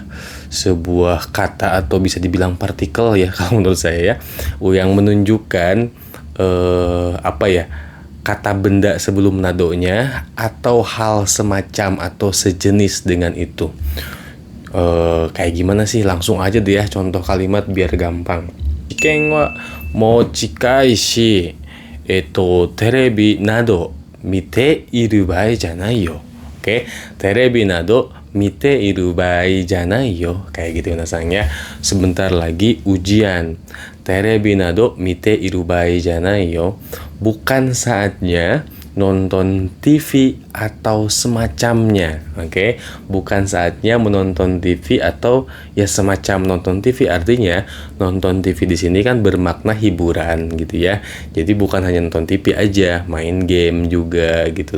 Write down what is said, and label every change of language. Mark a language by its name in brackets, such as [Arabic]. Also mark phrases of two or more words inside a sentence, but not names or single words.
[Indonesian] Sebuah kata atau bisa dibilang partikel ya kalau menurut saya ya, yang menunjukkan apa ya? Kata benda sebelum nadonya atau hal semacam atau sejenis dengan itu. Kayak gimana sih? Langsung aja deh ya contoh kalimat biar gampang. [Japanese] 試験はもう近いし、テレビなど見ているばえじゃないよ. Oke, テレビなど見ているばえじゃないよ. [Indonesian] Kayak gitu nasangnya. Sebentar lagi ujian. [Japanese] テレビなど見ているばえじゃないよ. [Indonesian] Bukan saatnya nonton TV atau semacamnya. Oke, bukan saatnya menonton TV atau ya semacam nonton TV. Artinya nonton TV di sini kan bermakna hiburan gitu ya. Jadi bukan hanya nonton TV aja, main game juga gitu.